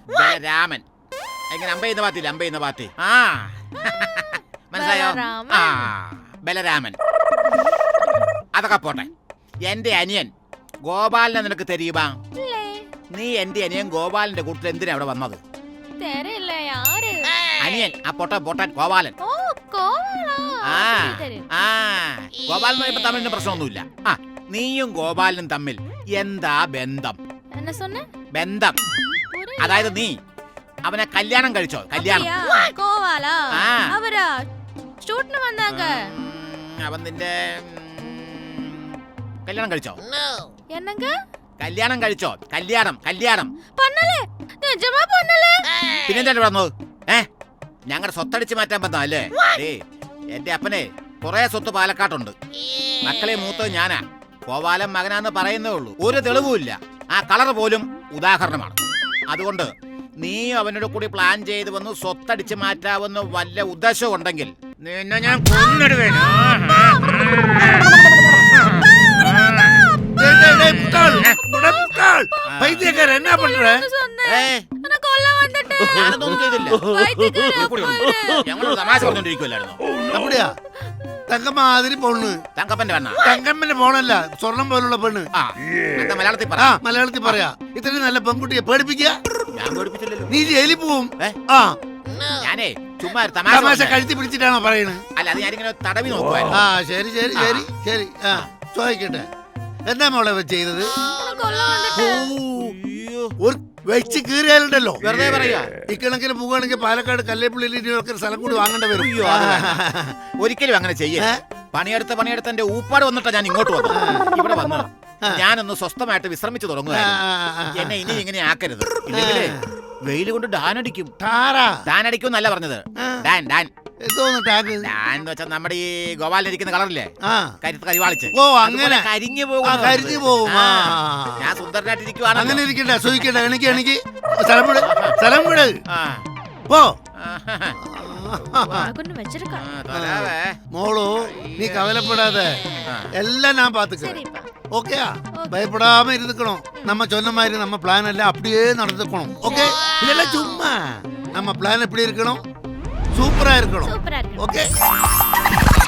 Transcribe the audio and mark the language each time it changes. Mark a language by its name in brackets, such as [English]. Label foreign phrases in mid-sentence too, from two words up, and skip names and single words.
[Malayalam] ബലരാമൻ. എങ്ങനെ അമ്പയുന്ന പാത്തില്ല അമ്പയുന്ന പാത്തി. മനസ്സിലായോ? ബലരാമൻ. ബലരാമൻ. അതൊക്കെ പോട്ടെ. എന്റെ അനിയൻ ഗോപാലിനെ നിനക്ക് തെരിയുമാ? [Tamil] இல்ல [Malayalam] നീ എന്റെ അനിയൻ ഗോപാലിന്റെ കൂട്ടത്തിൽ എന്തിനാ അവിടെ വന്നത്? [Tamil] தெரியல யாரு [Malayalam] അനിയൻ ആ പൊട്ടൻ പൊട്ടൻ ഗോപാലൻ. [Tamil] ஓ கோவாலா ആ தெரியும் [Malayalam] ആ ഗോപാലൻ ഇപ്പൊ തമ്മിലിന് പ്രശ്നമൊന്നുമില്ല. നീയും ഗോപാലനും തമ്മിൽ എന്താ ബന്ധം? [Tamil] என்ன சொன்ன [Malayalam] ബന്ധം [Tamil] புரியல [Malayalam] അതായത് നീ അവനെ കല്യാണം കഴിച്ചോ? കല്യാണം [Tamil] கோவாலா ஆ. அவரா ஷூட்னு வந்தாங்க [Malayalam] അവൻ നിന്റെ കല്യാണം കഴിച്ചോ? [Tamil] என்னங்க [Malayalam] കല്യാണം കഴിച്ചോ? കല്യാണം കല്യാണം [Tamil] பண்ணலே நிஜமா பண்ணலே [Malayalam] പിന്നെന്താ വന്നത്? ഞങ്ങളുടെ സ്വത്തടിച്ച് മാറ്റാൻ പറ്റാ അല്ലേ? എന്റെ അപ്പനെ കുറെ സ്വത്ത് പാലക്കാട്ടുണ്ട്. മക്കളെ മൂത്തത് ഞാനാ. ഗോപാലൻ മകനാന്ന് പറയുന്നേ ഉള്ളൂ. ഒരു തെളിവുമില്ല. ആ കളർ പോലും ഉദാഹരണമാണ്. അതുകൊണ്ട് നീ അവനോട് കൂടി പ്ലാൻ ചെയ്ത് വന്ന് സ്വത്തടിച്ച് മാറ്റാവുന്ന വല്ല ഉദ്ദേശം ഉണ്ടെങ്കിൽ നിന്നെ ഞാൻ കൊന്നിടുവേനു. [Tamil] என்ன பண்ற? நான் கொல்ல வந்துட்டேன் [Malayalam] ഞാനൊന്നും ചെയ്തില്ല. ഞങ്ങളോട് തമാശ പറഞ്ഞോണ്ടിരിക്കുവല്ലായിരുന്നു. அப்படியா? தங்க மாதிரி பொண்ணு. തങ്കപ്പന്റെ പെണ്ണ. തങ്കമ്മന്റെ പോണല്ല, സ്വർണം പോലുള്ള പെണ്ണ്. എന്താ മലയാളത്തിൽ പറ. മലയാളത്തിൽ പറയാ. ഇത്രയും നല്ല പെൺകുട്ടിയെ പേടിപ്പിക്കുക. ഞാൻ പേടിപ്പിച്ചില്ലല്ലോ. നീ ജയിലിൽ പോവും. ഞാനേ ചുമ്മാ ഒരു തമാശ തമാശ കഴുത്തി പിടിച്ചിട്ടാണോ പറയണത്? അല്ല അത് ഞാനിങ്ങനെ തടവി നോക്കുവായിരുന്നു. ശരി ശരി ശരി ശരി. ചോദിക്കട്ടെ, എന്താ മോളെ ചെയ്തത്? [Tamil] கொல்ல வந்துட்டேன் [Malayalam] ഒരു വെച്ച് കീറിയാലുണ്ടല്ലോ വെറുതെ പറയാ. ഇക്കണക്കിന് പോവുകയാണെങ്കിൽ പാലക്കാട് കല്ലേപ്പള്ളിയിലൊക്കെ സ്ഥലം കൂടി വാങ്ങേണ്ടി വരും. ഒരിക്കലും അങ്ങനെ ചെയ്യേ. പണിയെടുത്ത് എന്റെ ഊപ്പാട് വന്നിട്ടാ ഞാൻ ഇങ്ങോട്ട് വന്നു. ഇവിടെ വന്നു ഞാനൊന്ന് സ്വസ്ഥമായിട്ട് വിശ്രമിച്ചു തുടങ്ങുകയായിരുന്നു. എന്നെ ഇനി ഇങ്ങനെ ആക്കരുത്. ഇല്ലെങ്കിലേ വെയിൽ കൊണ്ട് ഡാനടിക്കും. ഡാനടിക്കും എന്നല്ല പറഞ്ഞത്. ഡാൻ ഡാൻ ഡാൻ എന്ന് വെച്ചാൽ നമ്മുടെ ഈ ഗോപാലിരിക്കുന്ന കളറില്ലേ, കരിവാളിച്ച്. ഓ അങ്ങനെ കരിഞ്ഞു കരിഞ്ഞു പോകും. ഞാൻ സുന്ദരനായിട്ടിരിക്കുവാണ്. അങ്ങനെ ഇരിക്കട്ടെ, സൂഹിക്കട്ടെ. എനിക്ക് സ്ഥലം വിട്, സ്ഥലം വിട്. പോ [Tamil] கொண்டு வச்சிருக்கா மோளு, நீ கவலப்படாதே எல்லாம் நான் பாத்துக்க. சரிப்பா ஓகேயா? பயப்படாம இருந்துக்கணும். நம்ம சொன்ன மாதிரி நம்ம பிளான் எல்லாம் அப்படியே நடந்துக்கணும். ஓகே? இதெல்லாம் சும்மா நம்ம பிளான் எப்படி இருக்கணும்? சூப்பரா இருக்கணும். சூப்பரா இருக்கு ஓகே?